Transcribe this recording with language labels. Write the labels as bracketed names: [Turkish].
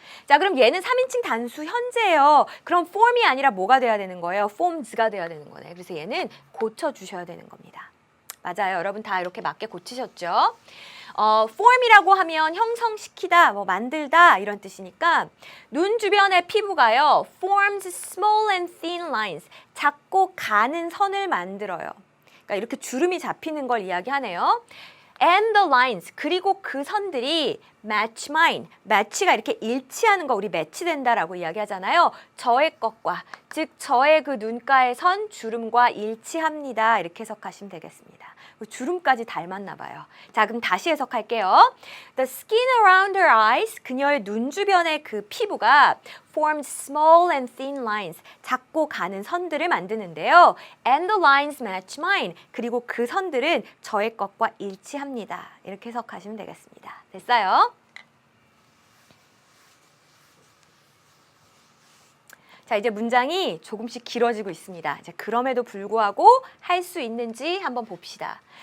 [Korean] 자, 그럼 얘는 3인칭 단수 현재예요. 그럼 form이 아니라 뭐가 돼야 되는 거예요? forms가 돼야 되는 거네. 그래서 얘는 고쳐주셔야 되는 겁니다. 맞아요. 여러분 다 이렇게 맞게 고치셨죠? form이라고 하면 형성시키다, 뭐 만들다 이런 뜻이니까 눈 주변의 피부가요. [English] forms small and thin lines. [Korean] 작고 가는 선을 만들어요. 그러니까 이렇게 주름이 잡히는 걸 이야기하네요. [English] And the lines, [Korean] 그리고 그 선들이 [English] match mine, [Korean] match가 이렇게 일치하는 거 우리 매치된다라고 이야기하잖아요. 저의 것과, 즉 저의 그 눈가의 선 주름과 일치합니다. 이렇게 해석하시면 되겠습니다. 주름까지 닮았나 봐요. 자, 그럼 다시 해석할게요. [English] The skin around her eyes, [Korean] 그녀의 눈 주변의 그 피부가 [English] formed small and thin lines, [Korean] 작고 가는 선들을 만드는데요. [English] And the lines match mine, [Korean] 그리고 그 선들은 저의 것과 일치합니다. 이렇게 해석하시면 되겠습니다. 됐어요? 자, 이제 문장이 조금씩 길어지고 있습니다. 이제 그럼에도 불구하고 할 수 있는지 한번 봅시다.